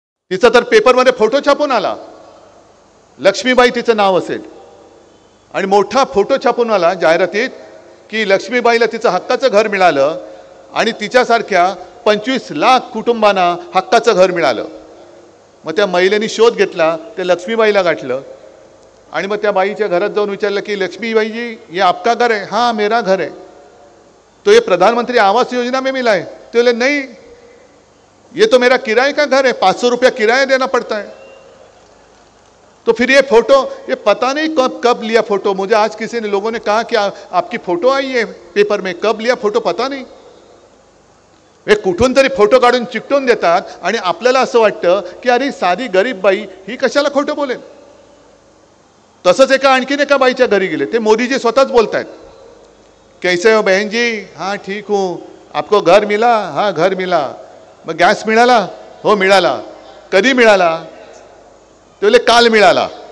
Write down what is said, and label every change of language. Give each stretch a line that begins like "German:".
Marathi: तिचा तर पेपरमध्ये फोटो छापून आला, लक्ष्मीबाई तिचं नाव असेल, आणि मोठा फोटो छापून आला जाहिरातीत की लक्ष्मीबाईला तिचं हक्काचं घर मिळालं आणि तिच्यासारख्या 25 लाख कुटुंबांना हक्काचं घर मिळालं. मग त्या महिलेने शोध घेतला, ते लक्ष्मीबाईला गाठलं आणि मग त्या बाईच्या घरात जाऊन विचारलं की
Hindi: लक्ष्मीबाई जी ये आपका घर है? हाँ मेरा घर है. तो ये प्रधानमंत्री आवास योजना में मिला है? तो बोले नहीं, ये तो मेरा किराए का घर है, 500 रुपया किराया देना पड़ता है. तो फिर ये फोटो, ये पता नहीं कब लिया फोटो. मुझे आज किसी ने लोगों ने कहा कि आपकी फोटो आई है पेपर में, कब लिया फोटो पता नहीं.
Marathi: हे कुठून तरी फोटो काढून चिकटून देतात आणि आपल्याला असं वाटतं की अरे साधी गरीब बाई ही कशाला खोटं बोलेल. तसंच आणखीन एका बाईच्या घरी गेले, ते मोदीजी स्वतःच बोलतायत,
Hindi: कैसे हो बहन जी? हाँ ठीक हूँ. आपको घर मिला? हाँ घर मिला.
Marathi: मग गॅस मिळाला? हो मिळाला. कधी मिळाला? ते बोले काल मिळाला.